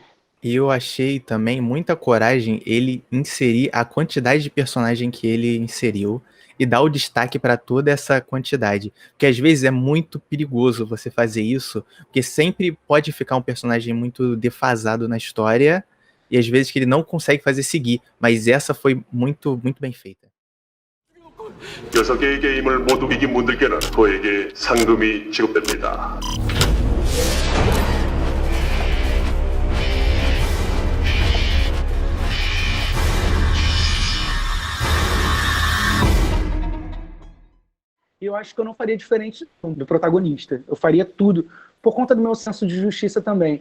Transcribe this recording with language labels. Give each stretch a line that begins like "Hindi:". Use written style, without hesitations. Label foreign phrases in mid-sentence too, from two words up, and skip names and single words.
Portuguese: E eu achei também muita coragem ele inserir a quantidade de personagem que ele inseriu e dar o destaque para toda essa quantidade. Porque às vezes é muito perigoso você fazer isso, porque sempre pode ficar um personagem muito defasado na história e às vezes que ele não consegue fazer seguir. Mas essa foi muito, muito bem feita.
Korean: 6개의 게임을 모두 이긴 분들께는 저에게 상금이 지급됩니다.
Portuguese: E eu acho que eu não faria diferente do protagonista. Eu faria tudo, por conta do meu senso de justiça também.